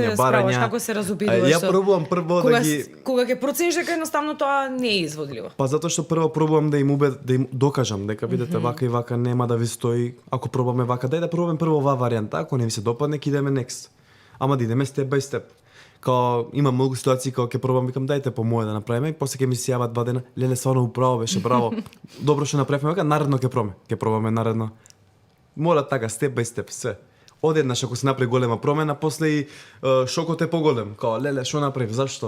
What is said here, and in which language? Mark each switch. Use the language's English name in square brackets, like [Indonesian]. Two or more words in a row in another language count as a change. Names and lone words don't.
[Macedonian] се справаш, барања. како се разобидуваш? Ја пробувам прво кога, да ги кога ќе процениш дека едноставно тоа не е изводливо. Па затоа што прво пробувам да им докажам дека видите вака и вака нема да ви стои. Ако пробаме вака, дај да пробаме прво оваа варијанта, ако не ви се допадне, ќе идеме next. Ама да идеме [English] step by step. [Macedonian] Као има многу ситуации као ќе пробам, викам дајте по моје да направиме и после ќе ми се јават 2 дена, леле стварно управо беше, браво. Добро што направивме, века наредно ќе пробаме наредно. Мора така [English] step by step [Macedonian] се. Одеднаш ако се направи голема промена, после и шокот е поголем. Као леле што направив, зашто?